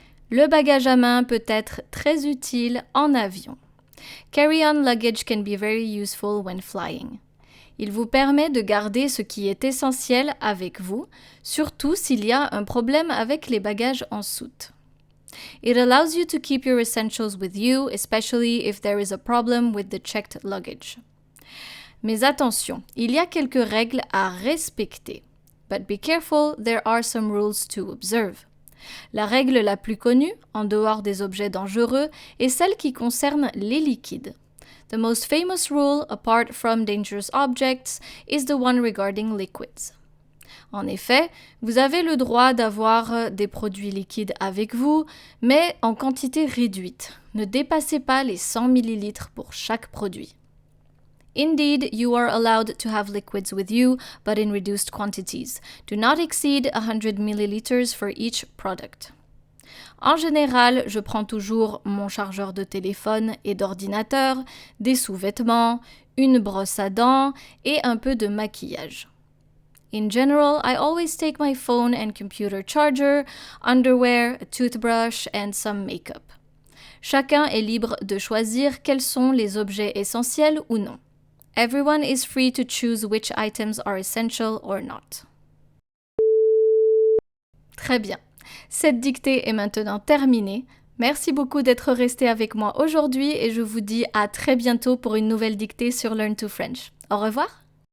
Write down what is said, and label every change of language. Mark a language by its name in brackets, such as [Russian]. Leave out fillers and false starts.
[French] Le bagage à main peut être très utile en avion. [English] Carry-on luggage can be very useful when flying. [French] Il vous permet de garder ce qui est essentiel avec vous, surtout s'il y a un problème avec les bagages en soute. [English] It allows you to keep your essentials with you, especially if there is a problem with the checked luggage. [French] Mais attention, il y a quelques règles à respecter. [English] But be careful, there are some rules to observe. [French] La règle la plus connue, en dehors des objets dangereux, est celle qui concerne les liquides. [English] The most famous rule, apart from dangerous objects, is the one regarding liquids. [French] En effet, vous avez le droit d'avoir des produits liquides avec vous, mais en quantité réduite. Ne dépassez pas les 100 ml pour chaque produit. [English] Indeed, you are allowed to have liquids with you, but in reduced quantities. Do not exceed 100 milliliters for each product. [French] En général, je prends toujours mon chargeur de téléphone et d'ordinateur, des sous-vêtements, une brosse à dents et un peu de maquillage. [English] In general, I always take my phone and computer charger, underwear, a toothbrush and some makeup. [French] Chacun est libre de choisir quels sont les objets essentiels ou non. [English] Everyone is free to choose which items are essential or not. [French] Très bien. Cette dictée est maintenant terminée. Merci beaucoup d'être resté avec moi aujourd'hui et je vous dis à très bientôt pour une nouvelle dictée sur Learn to French. Au revoir.